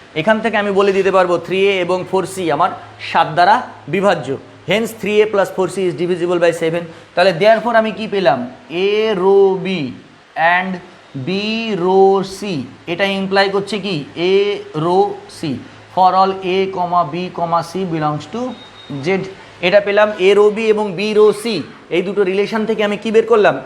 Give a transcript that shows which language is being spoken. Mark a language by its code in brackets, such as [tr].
[bn] এখান থেকে আমি বলে দিতে পারবো 3A এবং 4C আমার 7 দ্বারা বিভাজ্য। [en] Hence 3A plus 4C is divisible by 7। [bn] তাহলে দেয়ারফর আমি কি পেলাম? [en] A row B and B row C, [bn] এটা ইমপ্লাই করছে কি? [en] A row C for all A, B, C belongs to Z। [bn] এটা পেলাম A রো B এবং B রো C, এই দুটো রিলেশন থেকে আমি কি বের করলাম?